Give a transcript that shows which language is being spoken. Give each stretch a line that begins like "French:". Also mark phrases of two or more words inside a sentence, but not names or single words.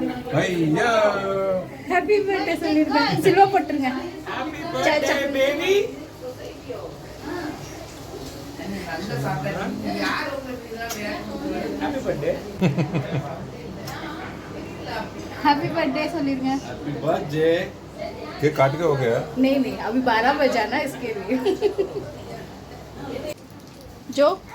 Tamil: ஐயா
English: happy birthday
Tamil: சொல்லிருங்க சில்வா போட்டுருங்க சாச்சா
English: பேபி happy birthday happy birthday சொல்லிருங்க happy birthday
Hindi: केक काट के हो गया नहीं नहीं अभी 12 बजा ना इसके लिए जो